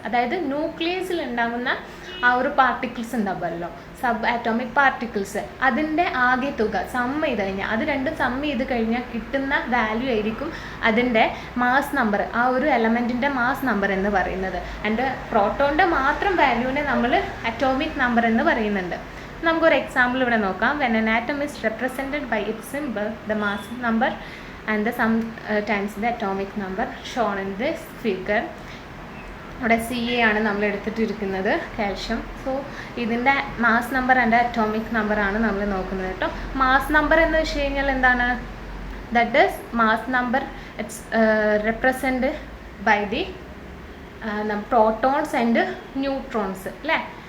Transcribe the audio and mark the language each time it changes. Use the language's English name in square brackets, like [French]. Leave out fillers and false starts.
[Malayalam] അതായത് ന്യൂക്ലിയസിൽ ഉണ്ടാകുന്ന ആ ഒരു പാർട്ടിക്കിൾസ് ഉണ്ടാവുമല്ലോ, സബ് ആറ്റോമിക് പാർട്ടിക്കിൾസ്, അതിൻ്റെ ആകെ തുക സം ചെയ്ത് കഴിഞ്ഞാൽ, അത് രണ്ടും സം ചെയ്ത് കഴിഞ്ഞാൽ കിട്ടുന്ന വാല്യൂ ആയിരിക്കും അതിൻ്റെ മാസ് നമ്പർ, ആ ഒരു എലമെൻറ്റിൻ്റെ മാസ് നമ്പർ എന്ന് പറയുന്നത്. ആൻഡ് പ്രോട്ടോണിൻ്റെ മാത്രം വാല്യൂവിനെ നമ്മൾ അറ്റോമിക് നമ്പർ എന്ന് പറയുന്നുണ്ട്. നമുക്കൊരു എക്സാമ്പിൾ ഇവിടെ നോക്കാം. [English] When an atom is represented by its symbol, the mass number and the sum times the atomic number shown in this figure. [Malayalam] അവിടെ Ca ആണ് നമ്മൾ എടുത്തിട്ടിരിക്കുന്നത്, കാൽഷ്യം. സോ ഇതിൻ്റെ മാസ് നമ്പർ ആൻഡ് അറ്റോമിക് നമ്പറാണ് നമ്മൾ നോക്കുന്നത് കേട്ടോ. മാസ് നമ്പർ എന്ന് വെച്ച് കഴിഞ്ഞാൽ എന്താണ്, [English] That is mass number it's represent by the protons and neutrons അല്ലേ.